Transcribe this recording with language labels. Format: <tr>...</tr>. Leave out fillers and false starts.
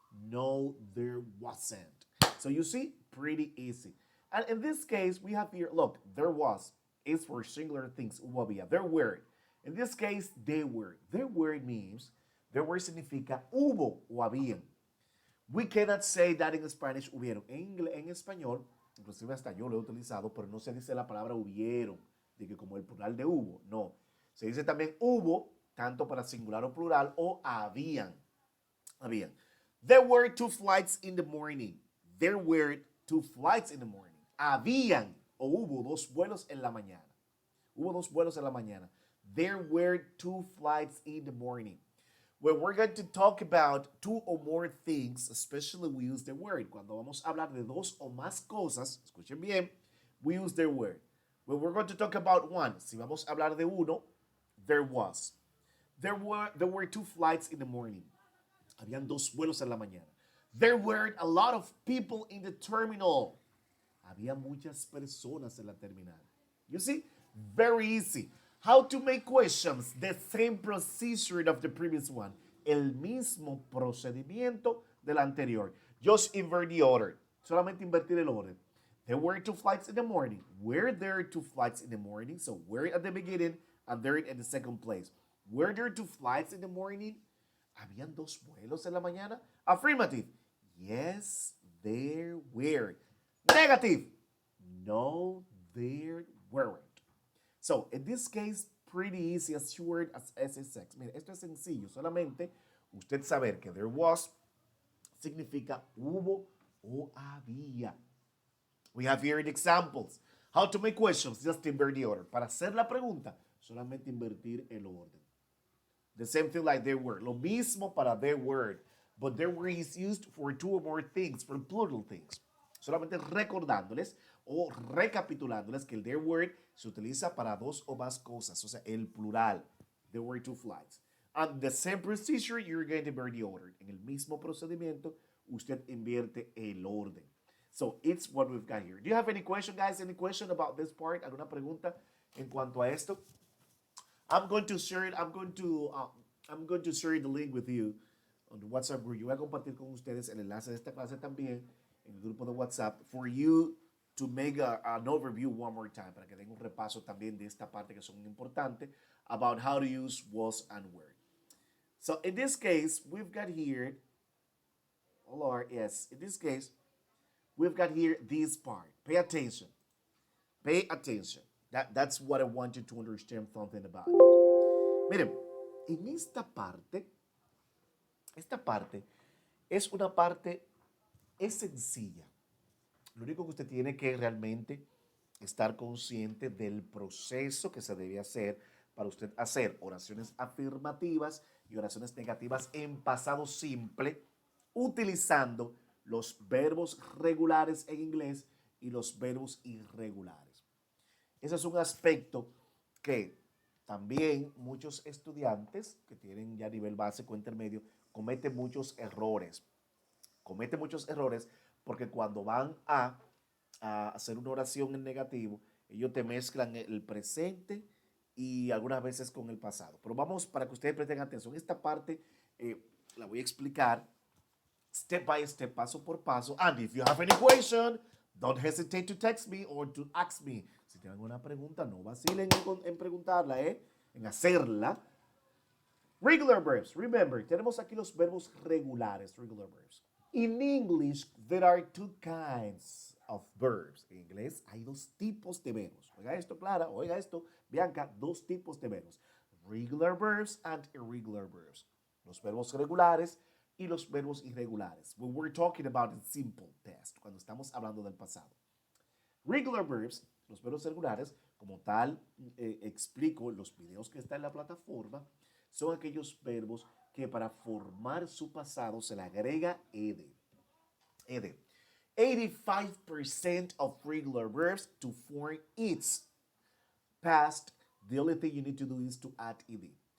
<en>No, there wasn't. So you see, pretty easy. And in this case, we have here, look, there was is for singular things,</en> <es>hubo había.</es> <en>There were. In this case, they were. There were means, there were</en> <es>significa hubo o habían.</es> <en>We cannot say that in Spanish, hubieron.</en> <es>En español, inclusive hasta yo lo he utilizado, pero no se dice la palabra hubieron, de que como el plural de hubo, no. Se dice también hubo, tanto para singular o plural, o habían. Habían.</es> <en>There were 2 flights in the morning. There were 2 flights in the morning.</en> <es>Habían o hubo 2 vuelos en la mañana. Hubo 2 vuelos en la mañana.</es> <en>There were 2 flights in the morning. When we're going to talk about 2 or more things, especially we use the word.</en> <es>Cuando vamos a hablar de 2 o más cosas, escuchen bien,</es> <en>we use the word. When we're going to talk about 1,</en> <es>si vamos a hablar de uno,</es> <en>there was. There were 2 flights in the morning.</en> <es>Habían 2 vuelos en la mañana.</es> <en>There were a lot of people in the terminal.</en> <es>Había muchas personas en la terminal.</es> <en>You see? Very easy. How to make questions? The same procedure of the previous one.</en> <es>El mismo procedimiento del anterior.</es> <en>Just invert the order.</en> <es>Solamente invertir el orden.</es> <en>There were 2 flights in the morning. Were there 2 flights in the morning? So were at the beginning and there in the second place. Were there 2 flights in the morning?</en> <es>¿Habían 2 vuelos en la mañana?</es> <en>Affirmative. Yes, there were. Negative. No, there weren't. So, in this case, pretty easy, as short as SSX.</en> <es>Mire, esto es sencillo. Solamente usted saber que there was significa hubo o había.</es> <en>We have here examples. How to make questions, just invert the order.</en> <es>Para hacer la pregunta, solamente invertir el orden.</es> <en>The same thing like there were.</en> <es>Lo mismo para</es> <en>there were. But there were is used for two or more things, for plural things.</en> <es>Solamente recordándoles o recapitulándoles que el there were se utiliza para dos o más cosas, o sea, el plural.</es> <en>There were two flights. And the same procedure, you're going to invert the order.</en> <es>En el mismo procedimiento, usted invierte el orden.</es> <en>So it's what we've got here. Do you have any question, guys? Any question about this part?</en> <es>¿Alguna pregunta en cuanto a esto?</es> <en>I'm going to share it. I'm going to share the link with you on the WhatsApp group.</en> <es>Yo voy a compartir con ustedes el enlace de esta clase también en el grupo de WhatsApp</es> <en>for you to make an overview one more time,</en> <es>para que den un repaso también de esta parte que son importantes</es> <en>about how to use was and were. So in this case, we've got here, in this case, we've got here this part. Pay attention. Pay attention. That's what I want you to understand something about it.</en> <es>Miren, en esta parte es una parte, es sencilla. Lo único que usted tiene que realmente estar consciente del proceso que se debe hacer para usted hacer oraciones afirmativas y oraciones negativas en pasado simple, utilizando los verbos regulares en inglés y los verbos irregulares. Ese es un aspecto que también muchos estudiantes que tienen ya nivel básico intermedio cometen muchos errores. Cometen muchos errores porque cuando van a hacer una oración en negativo, ellos te mezclan el presente y algunas veces con el pasado. Pero vamos, para que ustedes presten atención, esta parte la voy a explicar</es> <en>step by step,</en> <es>paso por paso.</es> <en>And if you have any question, don't hesitate to text me or to ask me.</en> <es>Si tienen alguna pregunta, no vacilen en preguntarla, en hacerla.</es> <en>Regular verbs. Remember,</en> <es>tenemos aquí los verbos regulares,</es> <en>regular verbs. In English, there are two kinds of verbs.</en> <es>En inglés hay dos tipos de verbos. Oiga esto, Clara. Oiga esto, Bianca. Dos tipos de verbos.</es> <en>Regular verbs and irregular verbs.</en> <es>Los verbos regulares y los verbos irregulares.</es> <en>When we're talking about the simple test,</en> <es>cuando estamos hablando del pasado. Regular verbs, los verbos regulares, como tal, explico en los videos que están en la plataforma, son aquellos verbos que para formar su pasado se le agrega ed.</es> <en>85% of regular verbs to form its past, the only thing you need to do is to add ed.</en>